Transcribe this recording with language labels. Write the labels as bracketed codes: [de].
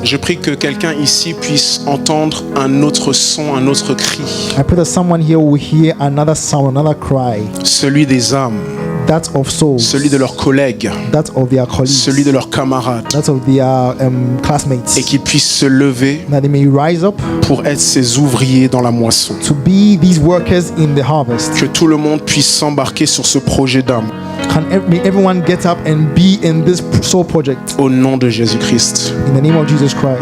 [fr] Je prie que quelqu'un ici puisse entendre un autre son, un autre cri. [en] I pray that someone here will hear another sound, another cry. [fr] Celui des âmes. [en] that of souls, [fr] celui de leurs collègues, [en] that of their colleagues, [fr] celui de leurs camarades, [en] that of their classmates, [fr] et qu'ils puissent se lever [en] that they may rise up [fr] pour être ces ouvriers dans la moisson. [en] to be these workers in the harvest. [fr] Que tout le monde puisse s'embarquer sur ce projet d'âme. [en] May everyone get up and be in this soul project [fr] Au nom de Jésus-Christ. [en] in the name of Jesus Christ.